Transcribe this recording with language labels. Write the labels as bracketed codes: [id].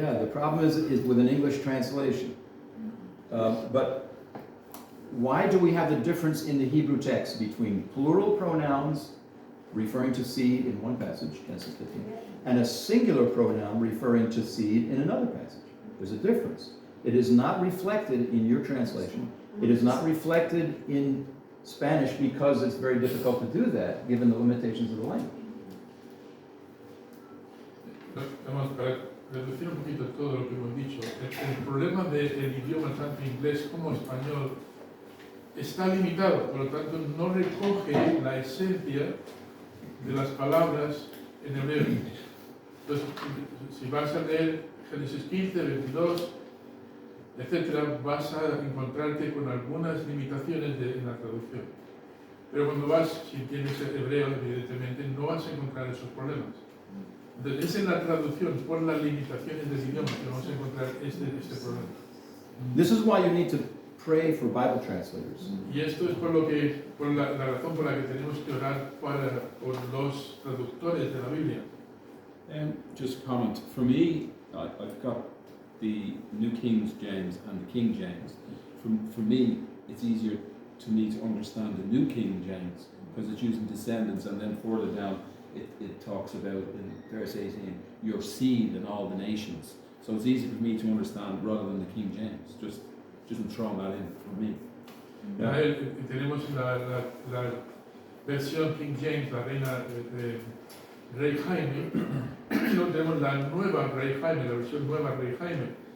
[en] yeah, the problem is with an English translation. But why do we have the difference in the Hebrew text between plural pronouns referring to seed in one passage, Genesis 15, and a singular pronoun referring to seed in another passage? There's a difference. It is not reflected in your translation. It is not reflected in Spanish because it's very difficult to do that given the limitations of the language. [es] Vamos, para reducir un poquito todo lo que hemos dicho, el problema del idioma tanto inglés como español está limitado, por lo tanto no recoge la esencia de las palabras en hebreo. Entonces, si vas a leer Génesis 15, 22, etcétera, vas a encontrarte con algunas limitaciones en la traducción. Pero cuando vas, si tienes hebreo, evidentemente, no vas a encontrar esos problemas. Entonces, es en la traducción, por las limitaciones del idioma, que vamos a encontrar este problema. [en] This is why you need to pray for Bible translators. [es] Y esto es por la razón por la que tenemos que orar por los traductores de la Biblia. [en] Just a comment. For me, I've got the New King James and the King James. For me, it's easier to me to understand the New King James because it's using descendants, and then further down it talks about in verse 18, your seed and all the nations. So it's easy for me to understand rather than the King James. Just throwing that in for me. [es] Tenemos la versión King James, la reina de Rey Jaime, y luego tenemos la nueva Rey Jaime, la versión nueva Rey Jaime.